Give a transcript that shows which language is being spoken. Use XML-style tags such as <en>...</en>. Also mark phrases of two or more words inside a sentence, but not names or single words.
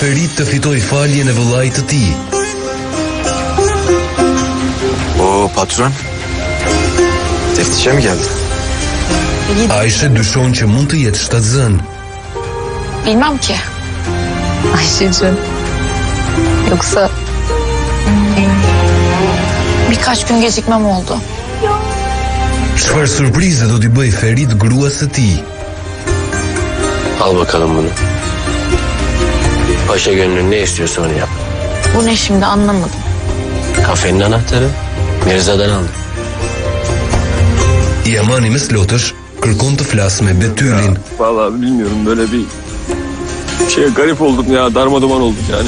<sq>prit të fitoj faljen e vëllait të tij.</sq> <tr>O patron, teftişe mi geldi?</tr> <sq>Ayşe dyshon që mund të jetë shtatzën.</sq> <tr>Bilmem ki. Ayşe'cim. Yoksa birkaç gün gecikmem oldu.</tr> <sq>Çfarë sürprize do t'i bëj Ferit gruas së tij?</sq> <tr>Al bakalım bunu. Paşa gönlün ne istiyorsa onu yap. Bu ne şimdi anlamadım. Kafenin anahtarı Mirza'dan aldım.</tr> <sq>Yamani me slotësh kërkon të flas me Betylin.</sq> <tr>Vallahi bilmiyorum, böyle bir garip oldum ya, darmaduman oldum yani.</tr>